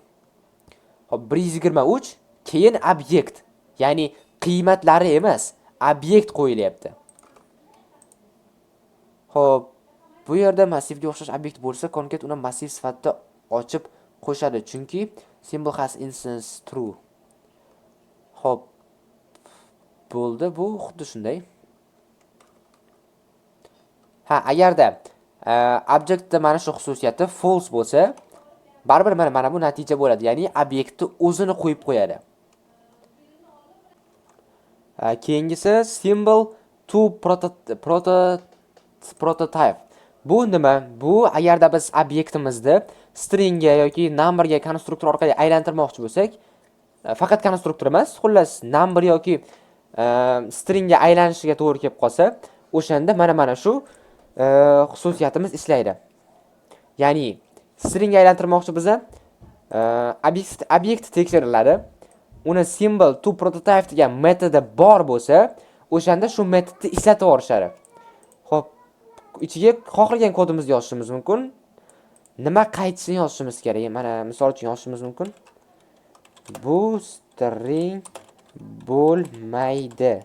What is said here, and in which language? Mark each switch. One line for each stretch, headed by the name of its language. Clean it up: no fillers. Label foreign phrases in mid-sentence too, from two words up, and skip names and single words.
Uzbek: Xo'p, 123 keyin obyekt, ya'ni qiymatlari emas, obyekt qo'yilyapti. Xo'p, bu yerda massivga o'xshash obyekt bo'lsa, concat uni massiv sifatida ochib qo'shadi, chunki
English: symbol has instance true.
Uzbek: Xo'p, bo'ldi, bu xuddi shunday. Ha, agarda obyektda mana shu xususiyati false bo'lsa, baribir mana bu natija bo'ladi. Ya'ni obyektni o'zini qo'yib qo'yadi.
English: Keyingisi symbol to prototype.
Uzbek: Bu nima? Bu agarda biz obyektimizni stringga yoki numberga konstruktor orqali aylantirmoqchi bo'lsak, faqat konstruktor emas, xullas number yoki stringga aylanishiga to'g'ri kelib qolsa, o'shanda mana shu xususiyatimiz ishlaydi. Ya'ni stringga aylantirmoqchi bo'lsa, obyekt tekshiriladi. Uni
English: symbol to prototype
Uzbek: degan metodi bor bo'lsa, o'shanda shu metodni ishlatib yuborishadi. Xo'p, ichiga xohlagan kodimizni yozishimiz mumkin. Nima qaytishini yozishimiz kerak. Mana misol uchun yozishimiz mumkin. Bu string bo'lmaydi.